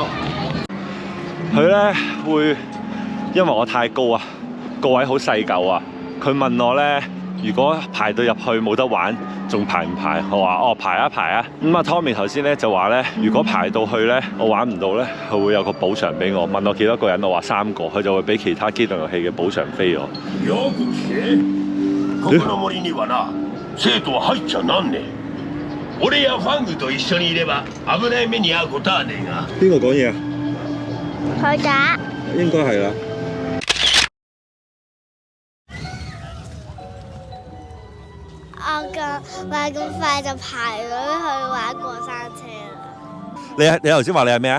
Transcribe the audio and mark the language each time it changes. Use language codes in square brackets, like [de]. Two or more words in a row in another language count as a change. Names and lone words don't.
[yue] 佢咧會因為我太高啊，個位好細嚿啊。佢問我咧，如果排到入去冇得玩，仲排唔排？我話哦，排啊。咁啊 Tommy 頭先咧就話咧，如果排到去咧，我玩唔到咧，佢會有個補償俾我。問我幾多個人，我話3個，佢就會俾其他機動遊戲嘅補償飛我。 [ja] よく聞け。ここの森にはな、生徒は入っちゃなんねえ。俺やファングと一緒にいれば危ない目に遭うことはねえが。 [yue] 邊個講嘢啊？佢打。應該係啦。我話咁快就排隊去玩過山車啦。你頭先話你係咩啊？